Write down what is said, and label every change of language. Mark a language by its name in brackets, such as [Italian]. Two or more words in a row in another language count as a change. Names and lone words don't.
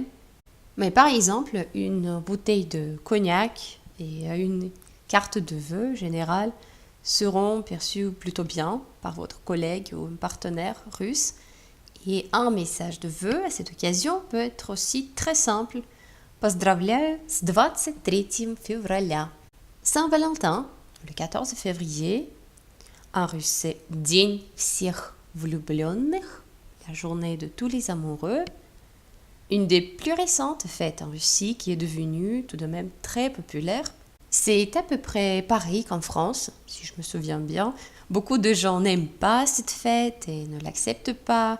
[French] Mais par exemple, une bouteille de cognac et une carte de vœux générale seront perçues plutôt bien par votre collègue ou un partenaire russe. Et un message de vœux à cette occasion peut être aussi très simple. [Russian] «Поздравляю с 23 февраля». [French] Saint-Valentin, le 14 février. En russe, c'est [Russian] «День всех влюбленных», [French] la journée de tous les amoureux. Une des plus récentes fêtes en Russie qui est devenue tout de même très populaire. C'est à peu près pareil qu'en France, si je me souviens bien. Beaucoup de gens n'aiment pas cette fête et ne l'acceptent pas.